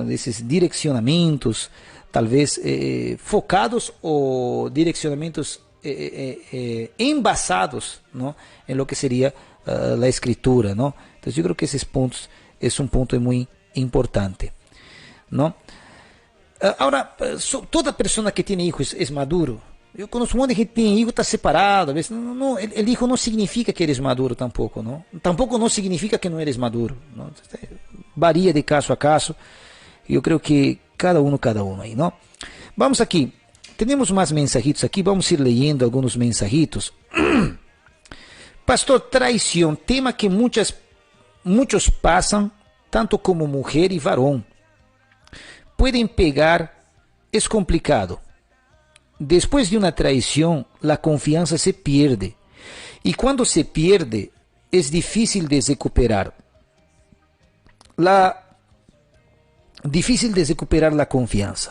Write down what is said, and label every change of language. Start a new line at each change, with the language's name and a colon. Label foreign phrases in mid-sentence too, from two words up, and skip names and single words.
Spanish: De esos direccionamientos, tal vez focados o direccionamientos envasados, ¿no? En lo que sería la escritura, ¿no? Entonces yo creo que esos puntos es un punto muy importante, ¿no? Ahora, toda persona que tiene hijos es maduro.
Portuguese: Eu conheço um monte de gente que tem hijo, está separado.
Spanish: A veces, el hijo
Portuguese: não significa que
Spanish: eres maduro tampoco, ¿no? Tampoco
Portuguese: não significa que não
Spanish: eres maduro, ¿no? Varía de caso a caso.
Portuguese: Eu creio que
Spanish: cada uno
Portuguese: aí, ¿no? Vamos aqui. Temos mais mensajitos aqui. Vamos ir leyendo alguns mensajitos. Pastor, traição. Tema que muitos passam, tanto como mulher e varón.
Spanish: Pueden pegar.
Portuguese: É complicado.
Spanish: Después de una traición, la confianza se pierde. Y cuando se pierde, es difícil de recuperar. Difícil de recuperar la confianza.